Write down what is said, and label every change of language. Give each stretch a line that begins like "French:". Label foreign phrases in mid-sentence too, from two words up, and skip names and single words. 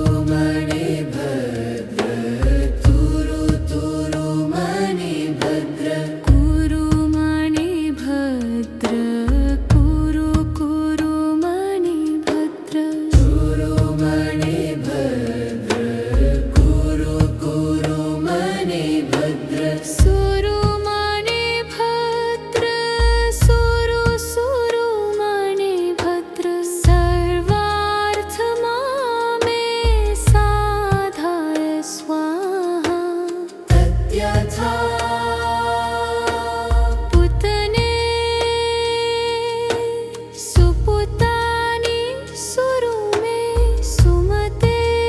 Sanskrit: मणि भद्र तुरु तुरु मणि भद्र कुरु मणि भद्र कुरु कुरु मणि भद्र चुरु मणि भद्र कुरु कुरु मणि भद्र सुरु मणि भद्र सुरु सुरु मणि भद्र सर्वार्थमामे साधाय स्वाहा तद्यथा पुतने सुपुतानि सुरु में सुमते